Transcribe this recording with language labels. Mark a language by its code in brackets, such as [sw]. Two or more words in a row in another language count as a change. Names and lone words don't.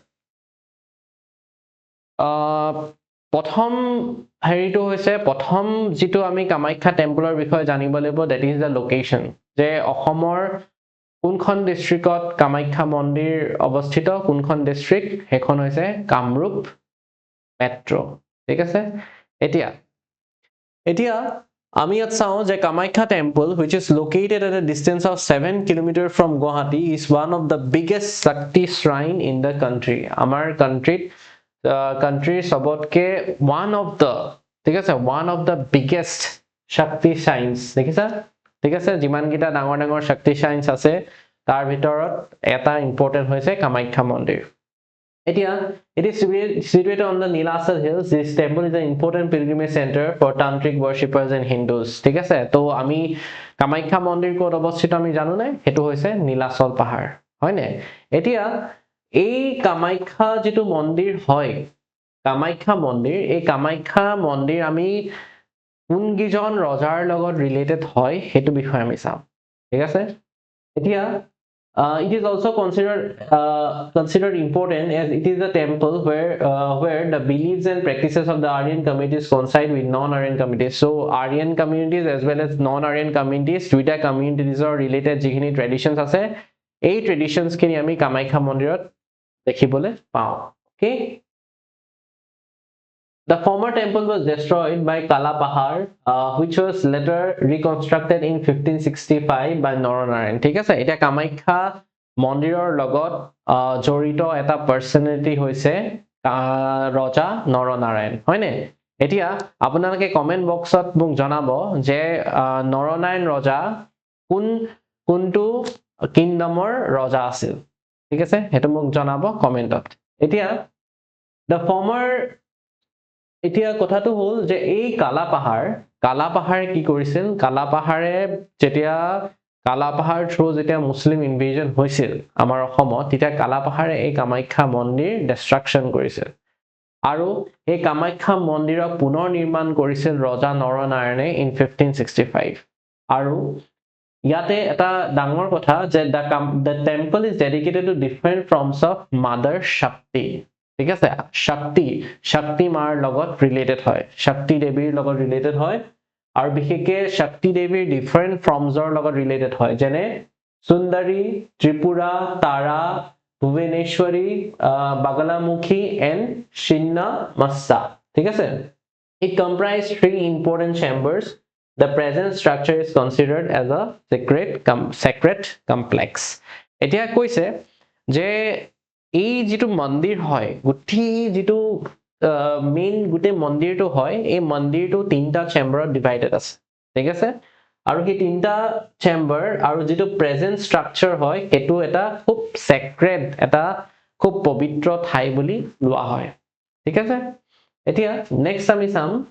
[as] প্ৰথম হেৰিটো হৈছে প্ৰথম যেটো আমি কামাখ্যা টেম্পলৰ বিষয়ে জানিব লাগিব [en] that is the location [as] যে অসমৰ কোনখন ডিস্ট্ৰিক্টত কামাখ্যা মন্দিৰ অৱস্থিত কোনখন ডিস্ট্ৰিক্ট হেখন হৈছে কামৰূপ মেট্ৰ ঠিক আছে এতিয়া আমি ইয়াত চাও যে কামাখ্যা টেম্পল [en] which is located at a distance of 7 km from Guwahati is one of the biggest Shakti shrine in the country [as] আমাৰ country সবতকে [en] one of the [as] ঠিক আছে [en] one of the biggest Shakti shrines [as] দেখিছা ঠিক আছে যিমান কিটা ডাঙৰ ডাঙৰ [en] Shakti shrines [as] আছে তাৰ ভিতৰত এটা ইম্পৰ্টেন্ট হৈছে কামাখ্যা মন্দিৰ [en] it is situated on the Nilasal Hills. [as] This temple is an important pilgrimage center for tantric worshippers and Hindus. ঠিক আছে তো আমি কামাখ্যা মন্দিৰ ক'ত অৱস্থিত আমি জানো নাই হেতু হৈছে নীলাচল পাহাৰ হয়নে এতিয়া এই কামাখ্যা যেটো মন্দিৰ হয় কামাখ্যা মন্দিৰ এই কামাখ্যা মন্দিৰ আমি কোনগিজন ৰজাৰ লগত ৰিলেটেড হয় হেতু বিষয় আমি চাম ঠিক আছে এতিয়া [en] it is also considered important as it is a temple where the beliefs and practices of the Aryan communities coincide with non-Aryan communities. So Aryan communities as well as non-Aryan communities, [as] দুইটা communities related যিখিনি traditions আছে এই traditions খিনি আমি কামাখ্যা মন্দিৰত দেখিবলৈ পাওঁ [en] okay The former temple was destroyed by Kalapahar, which was later reconstructed in 1565 by Naranarayan. [as] ঠিক আছে এটা কামাখ্যা মন্দিৰৰ লগত জড়িত এটা পাৰ্সনেলিটি হৈছে ৰজা নৰনাৰায়ণ হয়নে এতিয়া আপোনালোকে [en] comment boxত [as] মোক জনাব যে নৰনাৰায়ণ ৰজা কোনটো কিংডমৰ ৰজা আছিল ঠিক আছে হেতু মোক জনাব কমেন্টত এতিয়া [en] the former [as] এতিয়া কথাটো হল যে এই কালাপাহাৰে কি কৰিছিল কালাপাহাৰে যেতিয়া কালাপাহাৰ থ্ৰু যেতিয়া [en] Muslim invasion [as] হৈছিল আমাৰ অসমত তেতিয়া কালাপাহাৰে এই কামাখ্যা মন্দিৰ ডিস্ট্ৰাকচন কৰিছিল আৰু এই কামাখ্যা মন্দিৰক পুনৰ নিৰ্মাণ কৰিছিল ৰজা নৰনাৰায়ণে in 1565 আৰু ইয়াতে এটা ডাঙৰ কথা যে [en] the temple is dedicated to different forms of mother Shakti [as] ঠিক আছে শক্তি মাৰ লগত ৰিলেটেড হয় শক্তি দেৱীৰ লগত ৰিলেটেড হয় আৰু বিশেষকৈ শক্তি দেৱীৰ [en] different formsৰ [as] লগত ৰিলেটেড হয় যেনে সুন্দৰী ত্ৰিপুৰা তাৰা ভুৱনেশ্বৰী বাগলামুখী এণ্ড চিন্নামস্তা ঠিক আছে [en] it comprised 3 important chambers the present structure is considered as a sacred complex [as] এতিয়া কৈছে যে এই যেটো মন্দিৰ হয় গুঠি যেটো মেইন গুটে মন্দিৰটো হয় এই মন্দিৰটো তিনটা চেম্বাৰত ডিভাইডেড আছে ঠিক আছে আৰু কি তিনটা চেম্বাৰ আৰু যেটো [en] present structure [as] হয় এটো এটা খুব সেক্ৰেড এটা খুব পবিত্ৰ ঠাই বুলি লোৱা হয় ঠিক আছে এতিয়া নেক্সট আমি চাম